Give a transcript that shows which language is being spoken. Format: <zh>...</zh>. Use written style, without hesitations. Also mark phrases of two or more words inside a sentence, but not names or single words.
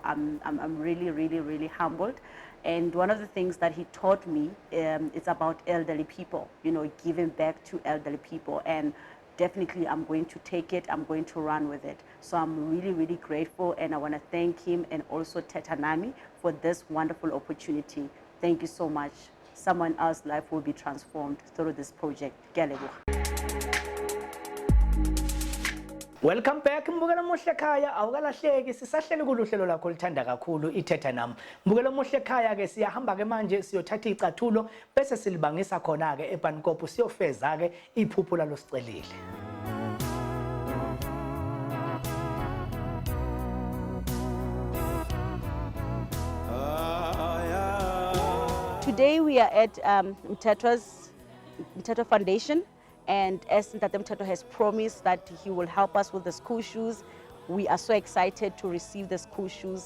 <en>I'm really, really, really humbled. And one of the things that he taught me is about elderly people, you know, giving back to elderly people. And definitely I'm going to take it, I'm going to run with it. So I'm really, really grateful, and I want to thank him and also Thetha Nami for this wonderful opportunity. Thank you so much. Someone else's life will be transformed through this project.</en> <st>Ke a leboha.</st> <en>Welcome back</en> <zu>mbukela muhle ekhaya, awukalahleki, sisahleli kuluhlelo lakho lithanda kakhulu iThetha Nami. Mbukela muhle ekhaya ke siyahamba ke manje siyothatha icathulo bese silibangisa khona ke eBankop siyofeza ke iphupho lalosicelile.</zu> <en>Today we are at Mthetho Foundation, and as Mthetho has promised that he will help us with the school shoes, we are so excited to receive the school shoes.</en>